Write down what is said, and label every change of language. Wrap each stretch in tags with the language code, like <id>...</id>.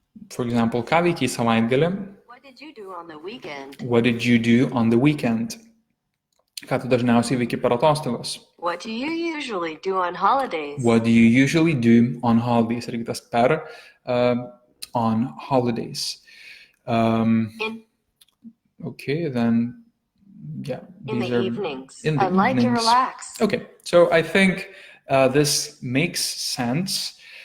<en>For example,</en> <lt>ką veikiai savaitgalį?</lt> <en>What did you do on the weekend? What did you do on the weekend?</en> <lt>Ką tu dažniausiai veiki per atostogas?</lt> <en>What do you usually do on holidays? What do you usually do on holidays?</en> <lt>Irgi tas per</lt> <en>on holidays. In Okay, then yeah. in these the are evenings. in the I like to evenings. relax. Okay, so I think this makes sense.</en>